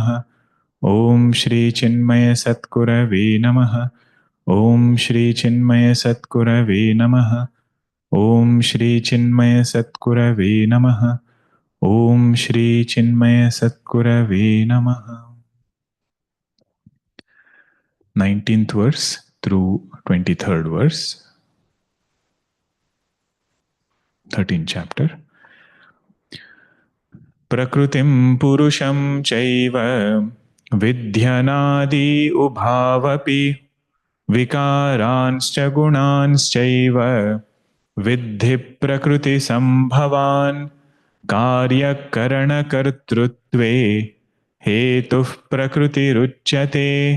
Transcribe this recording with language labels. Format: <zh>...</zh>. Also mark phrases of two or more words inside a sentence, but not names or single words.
<sa>ॐ श्री चिन्मय सद्गुरवे नमः। ॐ श्री चिन्मय सद्गुरवे नमः। ॐ श्री चिन्मय सद्गुरवे नमः। ॐ श्री चिन्मय सद्गुरवे नमः।</sa> <en>19th verse through 23rd verse, 13th chapter.</en> <sa>प्रकृतिं पुरुषं चैव विद्ध्यनादी उभावपि विकारांश्च गुणांश्चैव विद्धि प्रकृति सम्भवान् कार्य करण कर्तृत्वे हेतुः प्रकृति रुच्यते</sa>